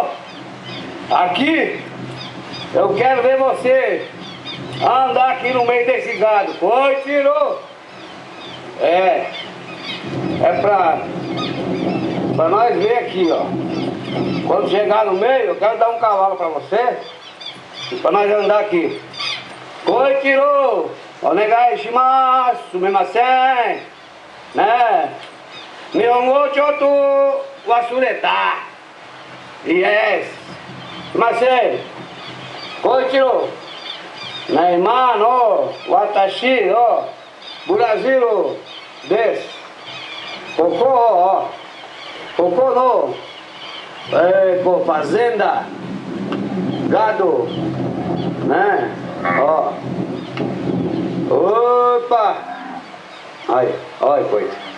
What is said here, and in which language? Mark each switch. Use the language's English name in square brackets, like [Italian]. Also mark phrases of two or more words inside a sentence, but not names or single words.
[Portuguese] Aqui, eu quero ver você andar aqui no meio desse gado. Coitiro! É pra nós ver aqui, ó. Quando chegar no meio, eu quero dar um cavalo pra você, pra nós andar aqui. Coitiro! [Japanese] お願いします、すみません, né? 日本語ちょっと忘れた. Yes. Sumimasen. Coitiro! Naiman, ó, watashi, ó, Brasil, des. [Portuguese] Cocô, ó. Cocô, no. Pô, fazenda, gado, né? Ó. Opa! Aí, olha coisa.